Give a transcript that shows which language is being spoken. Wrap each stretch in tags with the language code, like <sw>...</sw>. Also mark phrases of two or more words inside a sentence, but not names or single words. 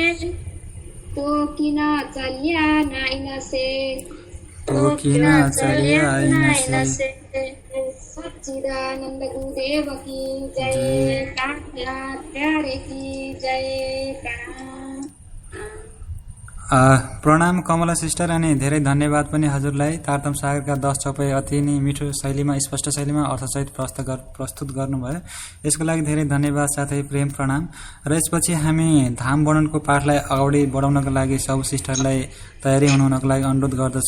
<hi>तो किना चलिया नाइन से तो किना चलिया आइन से सच्चिदानंद गुरुदेव की जय, कामनाथ प्यारे की जय, प्रणाम कमला सिस्टर।</hi> <ne>अनि धेरै धन्यवाद पनि हजुरलाई तारतम सागरका 10 चौपाई अति नै मिठो शैलीमा स्पष्ट शैलीमा अर्थसहित प्रस्तुत गर्नुभयो। यसको लागि धेरै धन्यवाद साथै प्रेम प्रणाम। र यसपछि हामी धाम वर्णनको पाठलाई अगाडि बढाउनको लागि सब सिस्टरलाई तयारी हुनुको लागि अनुरोध गर्दछु।</ne>